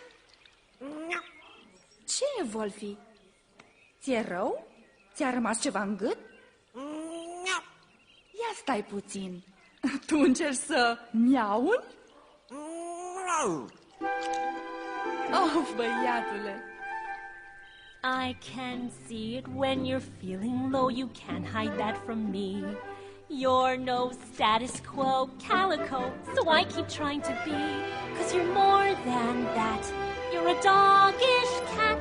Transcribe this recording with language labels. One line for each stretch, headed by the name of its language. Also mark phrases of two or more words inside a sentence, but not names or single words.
Romanian: Ce e, Wolfie? Ți-e rău? Ți-a rămas ceva în gât? Ia stai puțin. Tu încerci să miauni? Oh, băiatule!
English: I can see it when you're feeling low. You can't hide that from me. You're no status quo calico, so I keep trying to be. 'Cause you're more than that. You're a doggish cat.